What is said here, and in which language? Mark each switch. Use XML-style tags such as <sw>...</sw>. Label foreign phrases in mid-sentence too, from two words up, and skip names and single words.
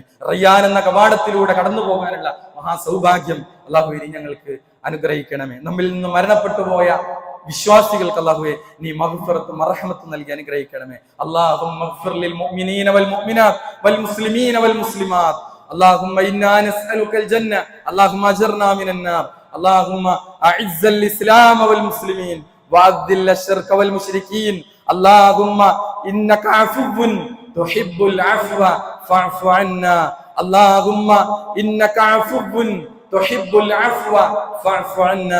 <ml>റയ്യാൻ എന്ന കവാടത്തിലൂടെ കടന്നു പോകാനുള്ള മഹാസൗഭാഗ്യം അള്ളാഹു ഇനി ഞങ്ങൾക്ക് അനുഗ്രഹിക്കണമേ. നമ്മിൽ നിന്ന് മരണപ്പെട്ടു പോയ വിശ്വാസികൾക്ക് അല്ലാഹുവേ നീ മഗ്ഫിറത്തും മർഹമത്തും നൽകി അനുഗ്രഹിക്കണമേ.</ml> <ar>اللهم اغفر للمؤمنين والمؤمنات والمسلمين والمسلمات. اللهم إنا نسألك الجنة اللهم أجرنا من النار. اللهم أعز الإسلام والمسلمين وأذل الشرك والمشركين. اللهم إنك عفو تحب العفو فاعف عنا. اللهم إنك عفو تحب العفو فاعف عنا.</ar>